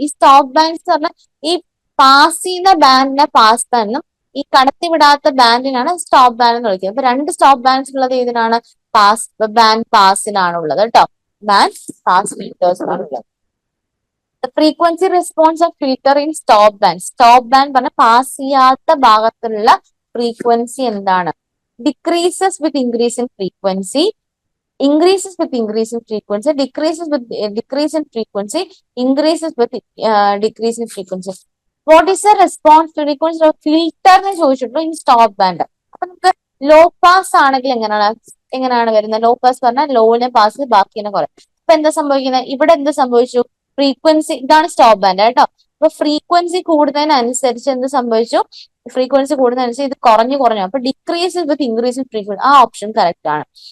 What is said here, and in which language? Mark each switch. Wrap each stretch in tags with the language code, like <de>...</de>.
<ml>ഈ stop bands പറഞ്ഞാൽ ഈ പാസ് ചെയ്യുന്ന ബാൻഡിനെ പാസ് ബാൻഡും ഈ കടത്തിവിടാത്ത ബാൻഡിനാണ് സ്റ്റോപ്പ് ബാൻഡ് എന്ന് വിളിക്കുന്നത്. അപ്പൊ 2 സ്റ്റോപ്പ് ബാൻഡ്സ് ഉള്ളത് ഏതിനാണ്? ബാൻഡ് പാസിനാണ് ഉള്ളത് കേട്ടോ. ബാൻഡ് പാസ് ഫിൽറ്റേഴ്സ് ആണുള്ളത്.</ml> <en>Frequency response of filter in stop band.</en> <ml>Stop band പറഞ്ഞ പാസ് ചെയ്യാത്ത ഭാഗത്തുള്ള ഫ്രീക്വൻസി എന്താണ്?</ml> <en>Decreases with increase in frequency, increases with increase in frequency, decreases with decrease in frequency, increases with decrease in frequency. What is the response to frequency of filter</en> <ml>എന്ന് ചോദിച്ചിട്ടുള്ളൂ</ml> <en>In stop band.</en> <ml>അപ്പൊ നമുക്ക് low pass ആണെങ്കിൽ എങ്ങനെയാണ് വരുന്നത്? Low pass പറഞ്ഞാൽ ലോനെ pass ബാക്കിനെ കുറയും. അപ്പൊ എന്താ സംഭവിക്കുന്നത്? ഇവിടെ എന്ത് സംഭവിച്ചു? ഫ്രീക്വൻസി, ഇതാണ് സ്റ്റോപ്പ് ബാൻഡ് കേട്ടോ. അപ്പൊ ഫ്രീക്വൻസി കൂടുന്നതിനനുസരിച്ച് എന്ത് സംഭവിച്ചു? ഫ്രീക്വൻസി കൂടുന്നതനുസരിച്ച് ഇത് കുറഞ്ഞു. അപ്പൊ</ml> <en>decrease with increase in frequency,</en> <ml>ആ ഓപ്ഷൻ കറക്റ്റ് ആണ്.</ml>